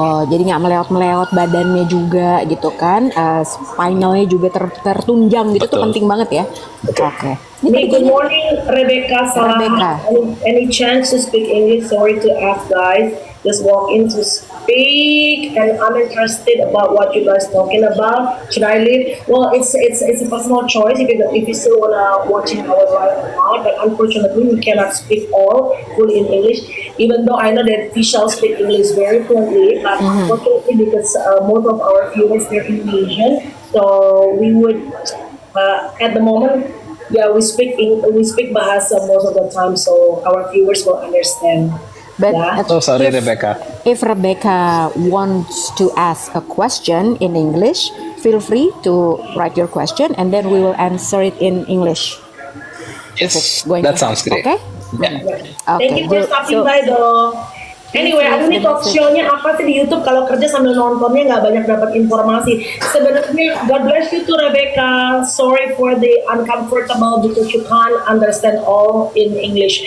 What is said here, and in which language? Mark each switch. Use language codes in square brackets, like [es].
[id] Jadi nggak melewat badannya juga gitu kan, spinalnya juga tertunjang gitu. Betul. Tuh penting banget ya. [en] Good morning, Rebecca. Any chance to speak English? Sorry to ask, guys. Just walk in to speak, and I'm interested about what you guys talking about. Should I leave? Well, it's a personal choice if you still wanna watch our live or not. But unfortunately, we cannot speak all fully in English. Even though I know that Vishal speak English very fluently, but unfortunately because most of our viewers are Indonesian, so we would at the moment. We speak bahasa most of the time, so our viewers will understand. But sorry, Rebecca. If Rebecca wants to ask a question in English, feel free to write your question, and then we will answer it in English. Yes, that sounds great. Okay. Thank you for stopping by, though. [id] Anyway, aku nih talk show-nya apa sih di YouTube? Kalau kerja sambil nontonnya nggak banyak dapat informasi. Sebenarnya, [en] God bless you to Rebecca. Sorry for the uncomfortable because you can't understand all in English.